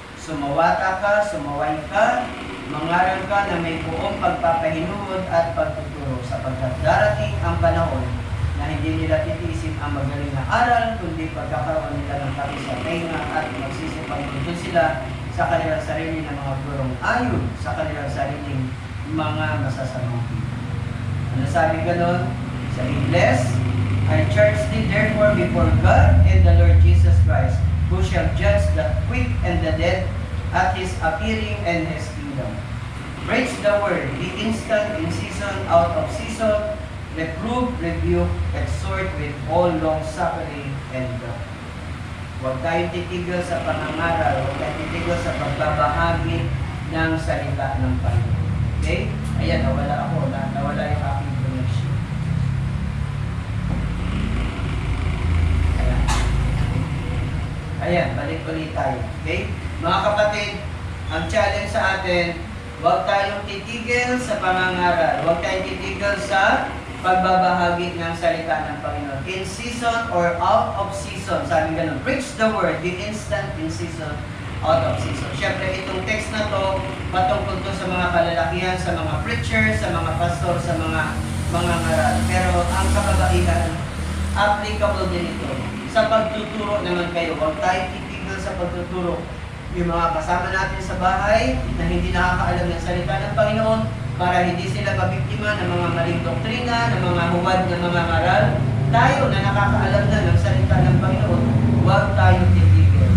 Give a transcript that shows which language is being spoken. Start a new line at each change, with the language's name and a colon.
Filipino: Sumawata ka, sumaway ka, mangaral ka na may buong pagpapahinuhod at pagtuturo, sapagkat darating ang panahon na hindi nila titiisin ang magaling na aral, kundi pagkakaroon nila ng takis sa tenga at magsisipagtutun sila sa kanilang sarili ng mga gurong ayon sa kanilang sariling mga masasamang tinig. Ano sabi ganon? Sa Ingles,
English: I charge thee therefore before God and the Lord Jesus Christ, who shall judge the quick and the dead at His appearing and His kingdom. Preach the word, be instant in season, out of season, reprove, rebuke, exhort with all long-suffering and doctrine.
Filipino: Huwag tayong titigil sa pangangaral, huwag tayong titigil sa pagbabahagi ng salita ng Panginoon. Okay? Ayan, nawala yung aking connection. Ayan, balik ulit tayo. Okay? Mga kapatid, ang challenge sa atin, huwag tayong titigil sa pangangaral. Huwag tayong titigil sa pagbabahagi ng salita ng Panginoon.
English: In season or out of season.
Filipino: Sabi ganun,
English: preach the word, be instant in season, out of season.
Filipino: Siyempre, itong text na to, patungkol to sa mga kalalakihan, sa mga preachers, sa mga pastor, sa mga ngaral. Pero ang kababaihan, applicable din ito. Sa pagtuturo naman kayo, huwag tayo titigil sa pagtuturo. Yung mga kasama natin sa bahay na hindi nakakaalam ng salita ng Panginoon, para hindi sila mabiktima ng mga maling doktrina, ng mga huwad ng mga ngaral, tayo na nakakaalam na ng salita ng Panginoon, huwag tayo titigil.